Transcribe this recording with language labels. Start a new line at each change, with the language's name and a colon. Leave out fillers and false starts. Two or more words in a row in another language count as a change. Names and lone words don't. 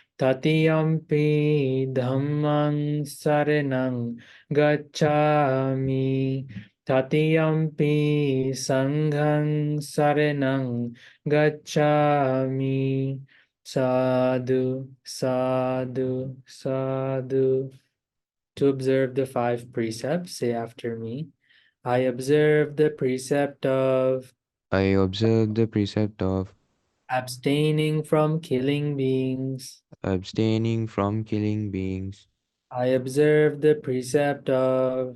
Pali: Tatiyampi dhammang saranang gacchami. Tatiyampi sanghang saranang gacchami. Sadhu, sadhu, sadhu.
English: To observe the 5 precepts, say after me. I observe the precept of I observe the precept of abstaining from killing beings. abstaining from killing beings. I observe the precept of